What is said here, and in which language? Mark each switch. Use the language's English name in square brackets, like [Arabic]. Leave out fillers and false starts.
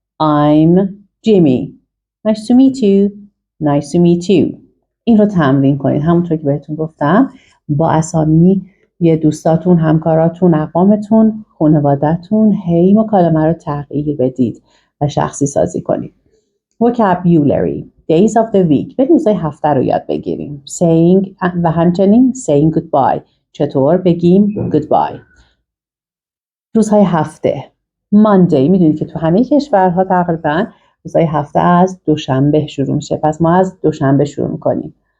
[English] I'm Jimmy. Nice to meet you. Nice to meet you. [Persian] این رو تمرین کنید. همونطور که بهتون گفتم با اسامی یه دوستاتون، همکاراتون، اقوامتون، خانواده‌تون هی مکالمه رو تغییر بدید و شخصی سازی کنید. [English] Vocabulary. Days of the week. [Persian] به روزهای هفته رو یاد بگیریم. [English] Saying [Persian] و همچنین [English] saying goodbye. [Persian] چطور بگیم goodbye. روزهای هفته. Monday. میدونید که تو همه کشورها تقریبا روزهای هفته از دوشنبه شروع میشه. پس ما از دوشنبه شروع میکنیم.